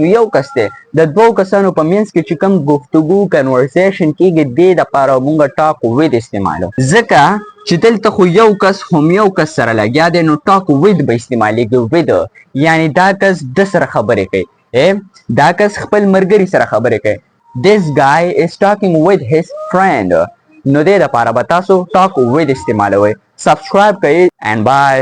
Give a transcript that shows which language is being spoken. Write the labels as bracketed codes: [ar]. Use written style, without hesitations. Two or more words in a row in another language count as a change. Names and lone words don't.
[ps] نو یو کس دی د دوو کسانو په منځ کې چې کوم گفتگو کنورسیشن کیږي دې دپاره مونږ [en] talk with [ps] استعمالو ځکه چې دلته خو یو کس هم یو کس سره لګیا دی نو [en] talk with [ps] به استعمالیږي وید یعنی دا کس د سره خبرې کوي دا کس خپل ملګري سره خبرې کوي [en] this guy is talking with his friend [ps] نو دې دپاره به تاسو [en] talk with [ps] استعمالوئ سبسکرایب کړئ [en] and bye